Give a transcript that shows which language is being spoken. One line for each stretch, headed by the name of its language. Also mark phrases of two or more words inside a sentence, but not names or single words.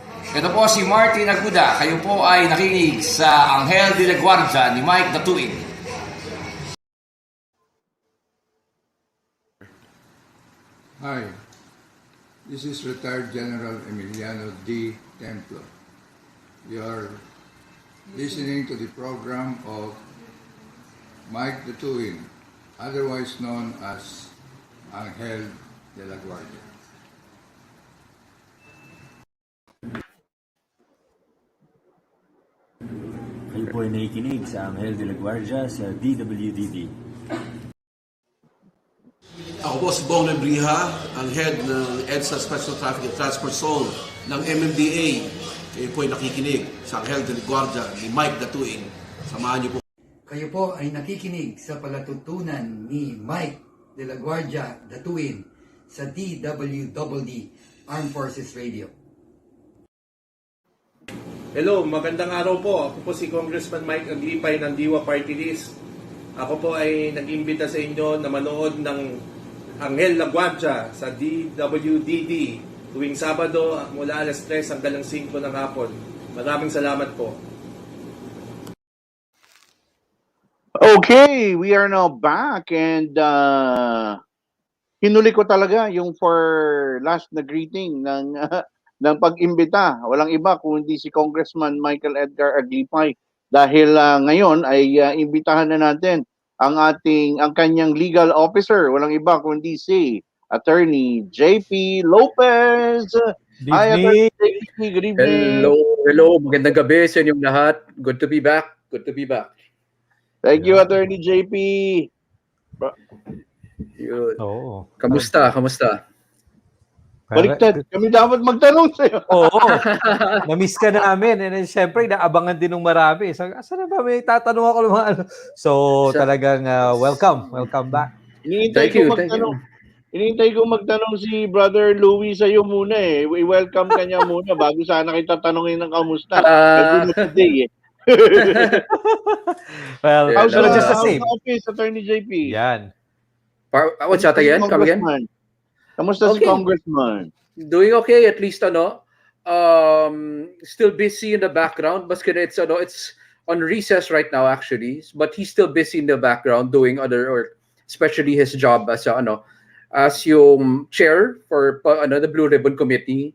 Filipino: Ito po si Martin Aguda. Kayo po ay nakikinig sa Anghel de la Guardia ni Mike DATUIN.
English: Hi, this is retired General Emiliano D. Templo. You are listening to the program of Mike DATUIN, otherwise known as Anghel de la Guardia.
Filipino: Kayo po ay nakikinig sa Anghel de la Guardia sa DWDD. Ako po si Bong Lebriha, ang head ng EDSA Special Traffic and Transport Zone ng MMDA. Kayo po ay nakikinig sa Anghel de la Guardia ni Mike DATUIN. Samahan niyo po. Kayo po ay nakikinig sa palatuntunan ni Mike de la Guardia DATUIN sa DWDD Armed Forces Radio. Hello, magandang araw po. Ako po si Congressman Mike Aglipay ng DIWA PARTYLIST. Ako po ay nag-imbita sa inyo na manood ng Anghel la Guardia sa DWDD tuwing Sabado mula alas 3 hanggang 5 ng hapon. Maraming salamat po. Okay,
English: we are now back and
Filipino: hinuli ko talaga yung for last na greeting ng ng pag-imbita. Walang iba kundi si Congressman Michael Edgar Aglipay dahil ngayon ay imbitahan na natin ang kanyang legal officer. Walang iba kundi si Attorney JP Lopez.
English: Hi, Attorney JP. Good evening. Hello.
Filipino: Magandang gabi sa inyong lahat.
English: Good to be back. Thank you, Attorney JP.
Filipino: Yun. Oo. Kamusta? Baliktad. Kami dapat magtanong sa'yo. Oo. Na-miss ka namin.
English: And then,
Filipino: syempre, naabangan din ng marami. So, asan na ba? May tatanong ako ng mga ano. So, talagang welcome.
English: Welcome back.
Filipino: Hinihintay ko magtanong si Brother Louie sa'yo muna eh. I-welcome ka niya muna bago sana kita tanongin ng kamusta. Today eh.
English: Well, how's just the same. Office, Attorney JP? Yan. What's that again? Come again?
Filipino: Kamusta si Congressman?
English: Doing okay, at least still busy in the background. Maski it's on recess right now actually, but he's still busy in the background doing other, or especially his job as as yung chair for the Blue Ribbon Committee.